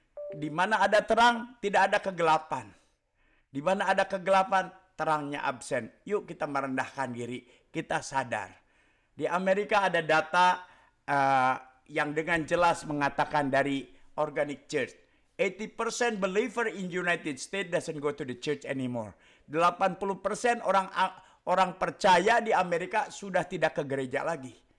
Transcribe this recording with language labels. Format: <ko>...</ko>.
<id>Di mana ada terang, tidak ada kegelapan. Di mana ada kegelapan, terangnya absen. Yuk kita merendahkan diri, kita sadar. Di Amerika ada data yang dengan jelas mengatakan dari Organic Church.</id> <en>80% believer in United States doesn't go to the church anymore.</en> <id>80% orang percaya di Amerika sudah tidak ke gereja lagi.</id>